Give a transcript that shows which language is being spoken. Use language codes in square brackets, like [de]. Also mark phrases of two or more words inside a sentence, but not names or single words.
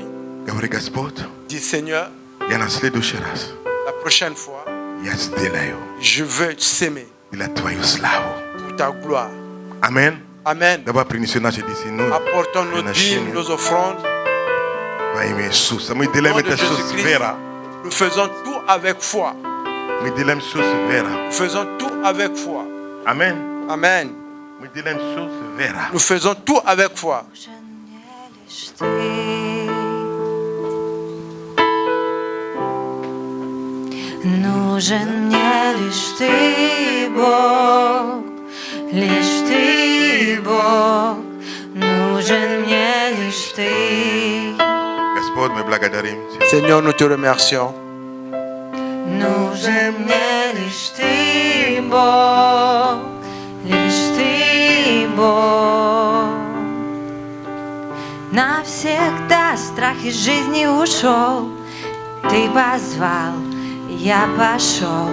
[ru] Говори, Господь, [fr] dis Seigneur, [ru] я на следующий раз [fr] la prochaine fois, [ru] я сделаю [fr] je veux s'aimer [ru] для Твою славу. [fr] pour ta gloire. [ru] Аминь. [fr] Amen. [ru] Давай принеси наши десятину [fr] Apportons nos dîmes, [ru] приношения [fr] nos offrandes. [ru] во имя Иисуса. Мы [fr] Au [ru] делаем [fr] nom de [ru] это все с [fr] Jésus-Christ, [ru] верой. [fr] nous faisons tout avec foi. [ru] Мы делаем все с верой. [fr] Nous faisons tout avec foi. [ru] Аминь. [fr] Amen. [ru] Мы делаем все с верой. [fr] Nous faisons tout avec foi. [ru] Нужен мне лишь ты, Бог, лишь ты, Бог, нужен мне лишь ты. Господь, мы благодарим Тебя. [fr] Seigneur, nous te remercions. [ru] Нужен мне лишь ты, Бог, лишь ты, Бог. Навсегда страх из жизни ушел, ты позвал, я пошел.